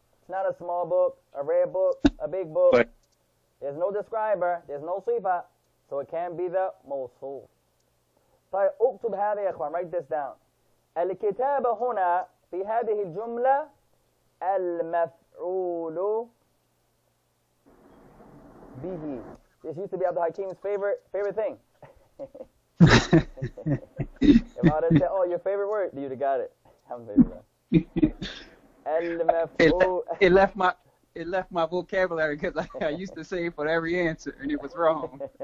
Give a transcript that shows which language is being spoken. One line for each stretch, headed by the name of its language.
English: It's not a small book, a red book, a big book. But There's no describer, there's no sifa, so it can't be the Mawsuf.
Arabic: طيب اكتب هذا يا اخوان,
English: write this down.
Arabic: الكتاب هنا في هذه الجملة المفعول به.
English: This used to be Abdul Hakim's favorite thing. If I would have said, oh, your favorite word, you'd have got it.
Arabic: Alhamdulillah. المفعول.
English: It left my vocabulary because I used to say it for every answer and it was wrong.